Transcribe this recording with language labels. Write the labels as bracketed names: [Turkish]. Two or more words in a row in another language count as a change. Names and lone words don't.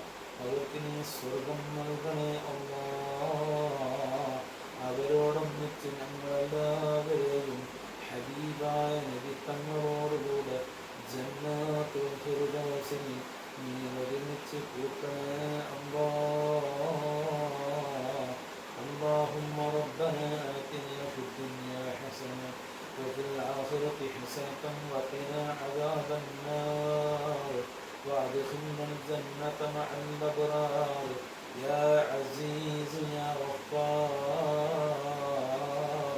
[Malayalam] അവർക്ക് നീ സ്വർഗം നൽകണേ അല്ലാഹ്. അവരോടൊന്നിച്ച് ഞങ്ങളെല്ലാവരെയും ഹബീബായ നബി തങ്ങളോടുകൂടെ ജന്നാത്തുൽ ഫിർദൗസിൽ നീ ഒരുമിച്ച് കൂട്ടണേ അല്ലാഹ്. [Arabic] اللهم ربنا آتنا في الدنيا حسنة وفي الآخرة حسنة وقنا عذاب النار وادخلنا الجنة مع الأبرار يا عزيز يا غفار.